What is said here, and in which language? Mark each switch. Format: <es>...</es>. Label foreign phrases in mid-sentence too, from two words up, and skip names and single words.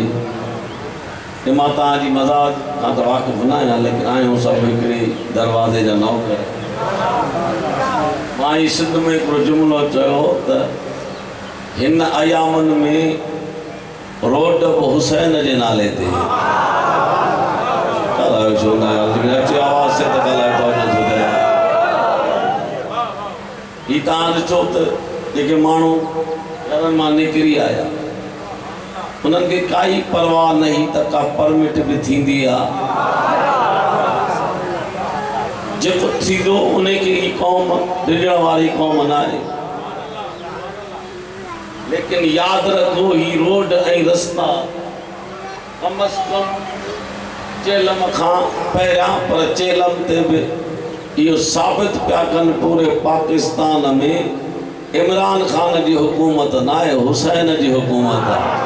<sd>मां तव्हांजी मज़ाक खां त वाक़िफ़ न आहियां लेकिन आहियूं सभु हिकिड़े दरवाज़े जा नौकर। मां ही सिंध में हिकिड़ो जुमिलो चयो त हिन अयामनि में रोड हुसैन जे नाले ते अच्छी आवाज़ से तो ही तव्हां ॾिठो त जेके माण्हू घरनि मां निकिरी आया उन्हनि खे काई परवाह नहीं त का परमिट भी थींदी आहे जेको थींदो उन खे ही क़ौम ॾिजण वारी क़ौम न आहे लेकिन यादि रखो ही रोड ऐं रस्ता कम अज़ कम चेलम खां पहिरियां पर चेलम ते बि इहो साबित पिया कनि पूरे पाकिस्तान में इमरान खान जी हुकूमत न आहे हुसैन जी हुकूमत आहे</sd>